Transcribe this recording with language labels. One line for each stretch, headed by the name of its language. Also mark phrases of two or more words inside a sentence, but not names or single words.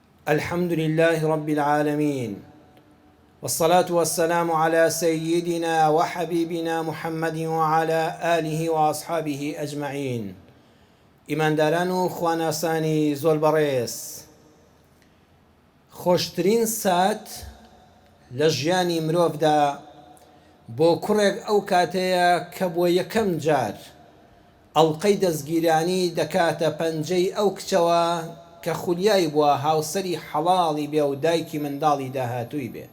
Arabic: الحمد لله رب العالمين، والصلاة والسلام على سيدنا وحبيبنا محمد وعلى آله وأصحابه أجمعين.
Central Kurdish: ئیمانداران و خواناسانی زۆر بەڕێز، خۆشترین سات لە ژیانی مرۆڤدا بۆ کوڕێک ئەو کاتەیە کە بۆ یەکەم جار ئەڵقەی دەستگیرانی دەکاتە پەنجەی ئەو کچەوە کە خولیای بووە هاوسەری حەڵاڵی بێ و دایکی منداڵی داهاتووی بێ.